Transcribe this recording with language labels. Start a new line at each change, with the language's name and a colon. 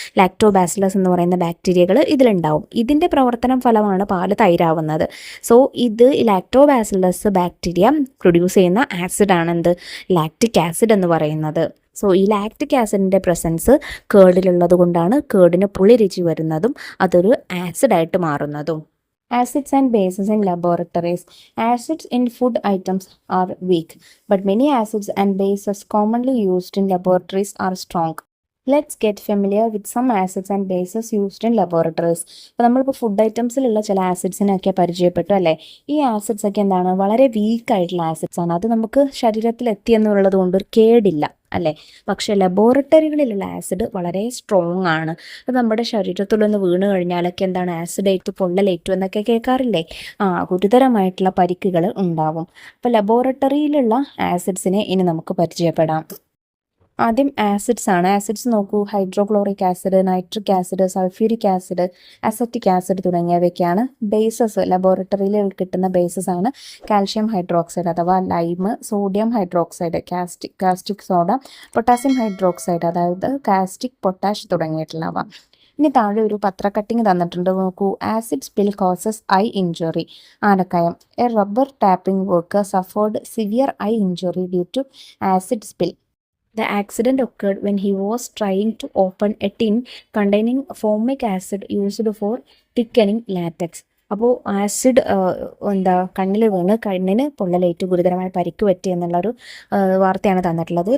Malayalam: Lactobacillus എന്ന് പറയുന്ന ബാക്ടീരിയകൾ ഇതിലുണ്ടാവും. ഇതിൻ്റെ പ്രവർത്തനം ഫലമാണ് പാല് തൈരാവുന്നത്. സോ ഇത് ലാക്ടോബാസിലസ് ബാക്ടീരിയ പ്രൊഡ്യൂസ് ചെയ്യുന്ന ആസിഡാണ് എന്ത്? ലാക്റ്റിക് ആസിഡ് എന്ന് പറയുന്നത്. സോ ഈ ലാക്റ്റിക് ആസിഡിൻ്റെ പ്രസൻസ് കേർഡിലുള്ളത് കൊണ്ടാണ് കേർഡിന് പുളിരുചി വരുന്നതും അതൊരു ആസിഡായിട്ട് മാറുന്നതും.
English: Acids and bases in laboratories. Acids in food items are weak, but many acids and bases commonly used in laboratories are strong. Let's get familiar with some acids and bases used in laboratories.
Malayalam: അപ്പോൾ നമ്മളിപ്പോൾ food ഐറ്റംസിലുള്ള ചില ആസിഡ്സിനൊക്കെ പരിചയപ്പെട്ടു അല്ലേ? ഈ acids ഒക്കെ എന്താണ്? വളരെ week ആയിട്ടുള്ള ആസിഡ്സ് ആണ്. അത് നമുക്ക് ശരീരത്തിൽ എത്തിയെന്നുള്ളത് കൊണ്ട് ഒരു കേടില്ല അല്ലേ? പക്ഷേ ലബോറട്ടറികളിലുള്ള ആസിഡ് വളരെ സ്ട്രോങ് ആണ്. അത് നമ്മുടെ ശരീരത്തിലൊന്ന് വീണ് കഴിഞ്ഞാലൊക്കെ എന്താണ് ആസിഡേറ്റ് പൊള്ളലേറ്റു എന്നൊക്കെ കേൾക്കാറില്ലേ? ഗുരുതരമായിട്ടുള്ള പരിക്കുകൾ ഉണ്ടാവും. അപ്പോൾ ലബോറട്ടറിയിലുള്ള ആസിഡ്സിനെ ഇനി നമുക്ക് പരിചയപ്പെടാം. ആദ്യം ആസിഡ്സ് ആണ്. ആസിഡ്സ് നോക്കൂ, hydrochloric acid, nitric acid, sulphuric acid, acetic acid തുടങ്ങിയവയൊക്കെയാണ് bases. ലബോറട്ടറിയിൽ കിട്ടുന്ന ബേസസ് ആണ് കാൽഷ്യം ഹൈഡ്രോക്സൈഡ് അഥവാ lime, sodium hydroxide, caustic soda, potassium hydroxide അതായത് കാസ്റ്റിക് പൊട്ടാഷ് തുടങ്ങിയിട്ടുള്ളവ. ഇനി താഴെ ഒരു പത്ര കട്ടിങ് തന്നിട്ടുണ്ട്, നോക്കൂ.
English: Acid spill causes eye injury.
Malayalam: Anakkayam.
English: A rubber tapping worker suffered severe eye injury due to acid spill. The accident occurred when he was trying to open a tin containing formic acid used for thickening latex.
Malayalam: അപ്പോൾ acid കണ്ണിൽ വീണ് കണ്ണിന് പൊള്ളലേറ്റ് ഗുരുതരമായ പരിക്ക് പറ്റി എന്നുള്ളൊരു വാർത്തയാണ് തന്നിട്ടുള്ളത്.